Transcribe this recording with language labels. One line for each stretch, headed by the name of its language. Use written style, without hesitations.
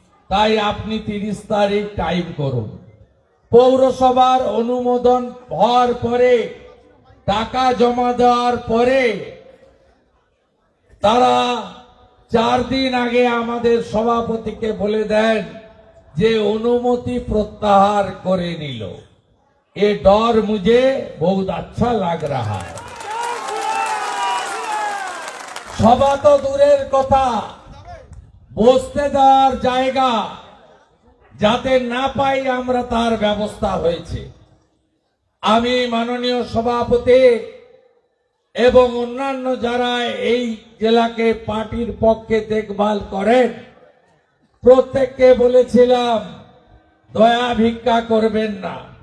Bangla: তাই আপনি 30 তারিখ টাইম করুন। পৌরসভার অনুমোদন হওয়ার পরে, টাকা জমা দেওয়ার পরে তারা 4 দিন আগে আমাদের সভাপতিকে বলে দেন যে অনুমতি প্রত্যাহার করে নিল।
Hindi: ये डर मुझे बहुत अच्छा लग रहा है।
Bangla: সভা তো দূরের কথা, বসতে দেওয়ার জায়গা যাতে না পাই আমরা তার ব্যবস্থা হয়েছে। আমি মাননীয় সভাপতি এবং অন্যান্য যারা এই জেলাকে পার্টির পক্ষে দেখভাল করেন প্রত্যেককে বলেছিলাম দয়া ভিক্ষা করবেন না।